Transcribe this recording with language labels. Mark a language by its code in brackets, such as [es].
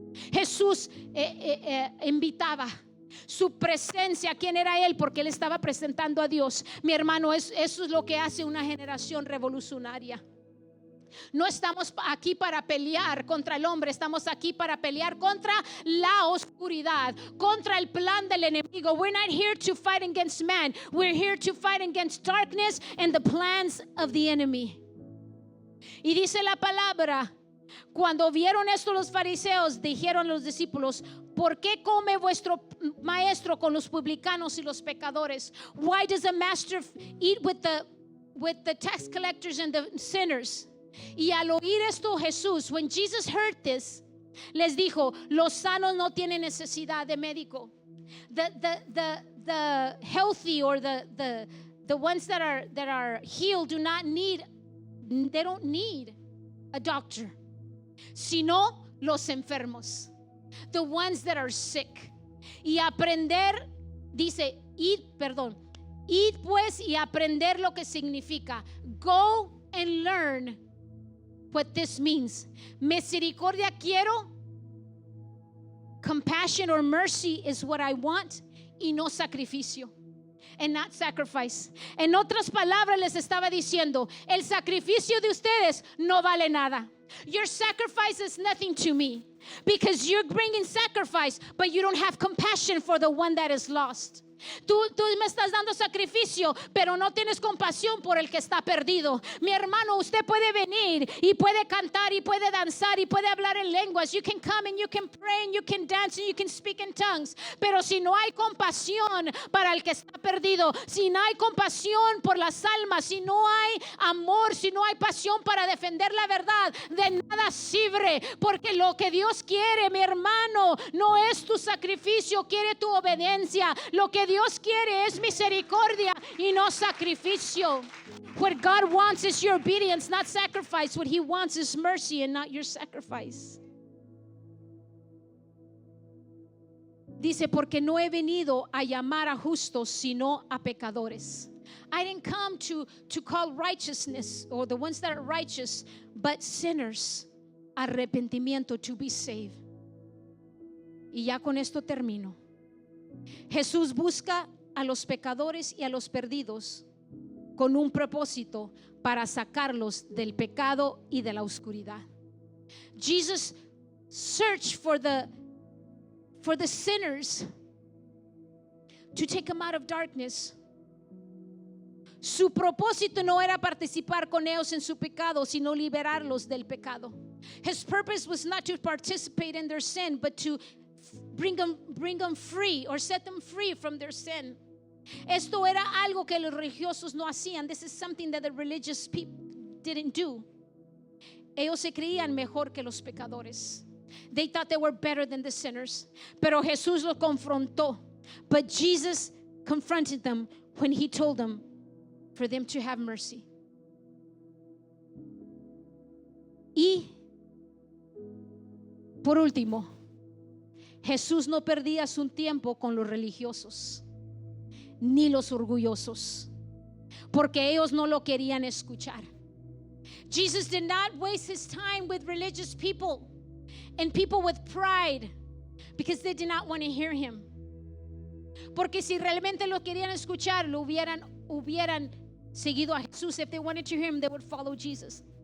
[es] Jesús invitaba. Su presencia, ¿quién era él? Porque él estaba presentando a Dios. Mi hermano, eso es lo que hace una generación revolucionaria. No estamos aquí para pelear contra el hombre, estamos aquí para pelear contra la oscuridad, contra el plan del enemigo. [en] We're not here to fight against man, we're here to fight against darkness and the plans of the enemy. [es] Y dice la palabra, cuando vieron esto los fariseos, dijeron los discípulos: ¿por qué come vuestro maestro con los publicanos y los pecadores? [en] Why does the master eat with the tax collectors and the sinners? [es] Y al oír esto Jesús, [en] when Jesus heard this, [es] les dijo: los sanos no tienen necesidad de médico. [en] The healthy or the ones that are healed they don't need a doctor, [es] sino los enfermos, [en] the ones that are sick. [es] Y aprender, dice, id pues y aprender lo que significa. [en] Go and learn what this means. [es] Misericordia quiero, [en] compassion or mercy is what I want, [es] y no sacrificio. [en] And not sacrifice. [es] En otras palabras les estaba diciendo, el sacrificio de ustedes no vale nada. [en] Your sacrifice is nothing to me, because you're bringing sacrifice, but you don't have compassion for the one that is lost. [es] Tú me estás dando sacrificio, pero no tienes compasión por el que está perdido. Mi hermano, usted puede venir y puede cantar y puede danzar y puede hablar en lenguas. [en] You can come and you can pray and you can dance and you can speak in tongues. [es] Pero si no hay compasión para el que está perdido, si no hay compasión por las almas, si no hay amor, si no hay pasión para defender la verdad, de nada sirve. Porque lo que Dios quiere, mi hermano, no es tu sacrificio, quiere tu obediencia. Lo que Dios quiere es misericordia y no sacrificio. [en] What God wants is your obedience, not sacrifice. What He wants is mercy and not your sacrifice. [es] Dice, porque no he venido a llamar a justos, sino a pecadores. [en] I didn't come to call righteousness, or the ones that are righteous, but sinners. [es] Arrepentimiento, [en] to be saved. [es] Y ya con esto termino. Jesús busca a los pecadores y a los perdidos con un propósito para sacarlos del pecado y de la oscuridad. [en] Jesus searched for the sinners to take them out of darkness. [es] Su propósito no era participar con ellos en su pecado, sino liberarlos del pecado. [en] His purpose was not to participate in their sin, but to bring them free or set them free from their sin. [es] Esto era algo que los religiosos no hacían. [en] This is something that the religious people didn't do. [es] Ellos se creían mejor que los pecadores. [en] They thought they were better than the sinners. [es] Pero Jesús los confrontó. [en] But Jesus confronted them when he told them for them to have mercy. [es] Y por último, Jesús no perdía su tiempo con los religiosos ni los orgullosos, porque ellos no lo querían escuchar. [en] Jesus did not waste his time with religious people and people with pride, because they did not want to hear him. [es] Porque si realmente lo querían escuchar, lo hubieran seguido a Jesús. [en] If they wanted to hear him, they would follow Jesus.